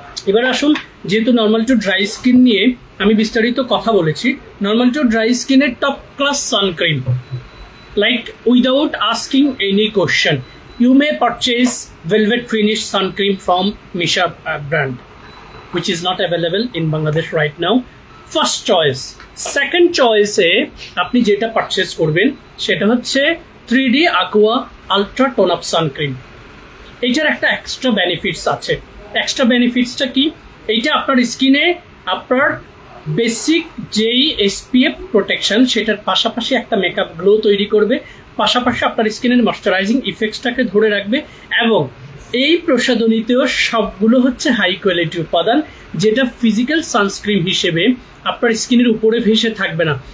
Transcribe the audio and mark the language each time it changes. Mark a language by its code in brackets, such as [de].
[bn] এবার আসুন, যেহেতু নর্মাল টু ড্রাই স্কিন নিয়ে আমি বিস্তারিত কথা বলেছি, নর্মাল টু ড্রাই স্কিনের top class sun cream, [en] Like without asking any question you may purchase velvet finish sun cream from Misha brand, which is not available in Bangladesh right now. First choice. Second choice [bn] এ আপনি যেটা purchase করবেন সেটা হচ্ছে 3D Aqua Ultra Tone Up Sun Cream. এইটার একটা extra benefits আছে। Extra বেনিফিটসটা কি? এইটা আপনার স্কিনে আপনার বেসিক যেই SPF প্রোটেকশন সেটার পাশাপাশি একটা মেকআপ গ্লো তৈরি করবে, পাশাপাশি আপনার স্কিনের ময়শ্চারাইজিং ইফেক্টসটাকে ধরে রাখবে, এবং এই প্রসাধনীতেও সবগুলো হচ্ছে হাই কোয়ালিটি উপাদান, যেটা ফিজিক্যাল সানস্ক্রিন হিসেবে আপনার স্কিনের উপরে ভেসে থাকবে না।